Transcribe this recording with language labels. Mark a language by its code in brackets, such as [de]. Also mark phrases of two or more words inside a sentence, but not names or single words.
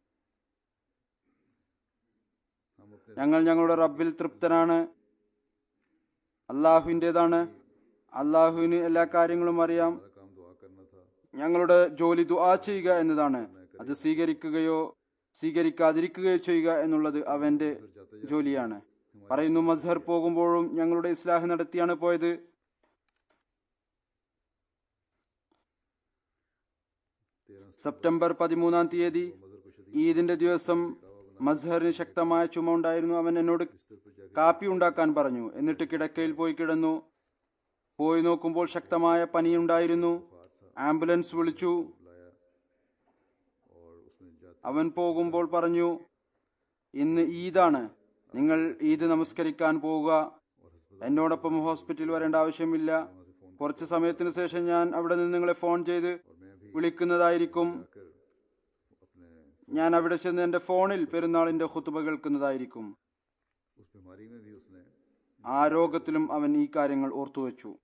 [ur] ہم اپنے [ml] ഞങ്ങൾ ഞങ്ങളുടെ റബ്ബിൽ തൃപ്തനാണ്, അള്ളാഹുവിൻ്റെതാണ്. അള്ളാഹുവിന് എല്ലാ കാര്യങ്ങളും അറിയാം. [ur] سارا کام دعا کرنا تھا [ml] ഞങ്ങളുടെ ജോലി ദുആ ചെയ്യുക എന്നതാണ്. അത് സ്വീകരിക്കുകയോ സ്വീകരിക്കാതിരിക്കുകയോ ചെയ്യുക എന്നുള്ളത് അവന്റെ ജോലിയാണ്. പറയുന്നു, മസ്ഹർ പോകുമ്പോഴും ഞങ്ങളുടെ ഇസ്ലാഹ് നടത്തിയാണ് പോയത്. സെപ്റ്റംബർ 13-ാം തീയതി ഈദിന്റെ ദിവസം മസ്ഹറിന് ശക്തമായ ചുമ ഉണ്ടായിരുന്നു. അവൻ എന്നോട് കാപ്പി ഉണ്ടാക്കാൻ പറഞ്ഞു. എന്നിട്ട് കിടക്കയിൽ പോയി കിടന്നു. പോയി നോക്കുമ്പോൾ ശക്തമായ പനിയുണ്ടായിരുന്നു. ആംബുലൻസ് വിളിച്ചു. [ur] بلایا اور اس نے جاتے [ml] അവൻ പോകുമ്പോൾ പറഞ്ഞു, ഇന്ന് ഈദാണ്, നിങ്ങൾ ഈദ് നമസ്കരിക്കാൻ പോവുക, എന്നോടൊപ്പം ഹോസ്പിറ്റലിൽ വരേണ്ട ആവശ്യമില്ല. കുറച്ച് സമയത്തിന് ശേഷം ഞാൻ അവിടെ നിന്ന് നിങ്ങളെ ഫോൺ ചെയ്ത് വിളിക്കുന്നതായിരിക്കും. [ur] کر اپنے [ml] ഞാൻ അവിടെ ചെന്ന് എന്റെ ഫോണിൽ പെരുന്നാളിന്റെ ഖുതുബ കേൾക്കുന്നതായിരിക്കും. [ur] اس بیماری میں بھی اس نے [ml] ആ രോഗത്തിലും അവൻ ഈ കാര്യങ്ങൾ ഓർത്തുവെച്ചു.